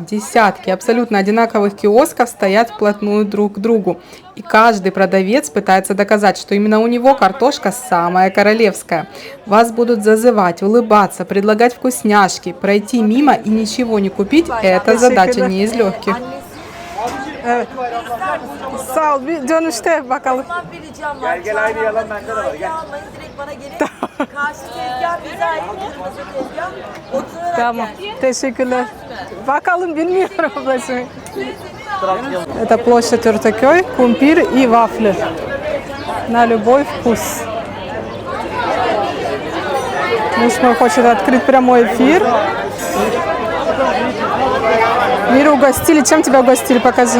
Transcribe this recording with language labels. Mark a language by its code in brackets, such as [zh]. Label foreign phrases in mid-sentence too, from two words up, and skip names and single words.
[ru] Десятки абсолютно одинаковых киосков стоят вплотную друг к другу. И каждый продавец пытается доказать, что именно у него картошка самая королевская. Вас будут зазывать, улыбаться, предлагать вкусняшки. Prойти мимо и ничего не купить – это задача не из легких. [tr] Evet. Sağ ol. Bir dönüşte bakalım. Bir ricam var. Gel aynı yalan bende de var. Gel. Almayın direkt bana gelin. Karşı tezgah bize ait kırmızı tezgah. Oturarak Tamam. gel. Teşekkürler. Bakalım bilmiyorum başımı. [ru] Это площадь Ортакёй, кумпир и вафли. На любой вкус. Муж мой хочет открыть прямой эфир. Миру угостили. Чем тебя угостили? Покажи.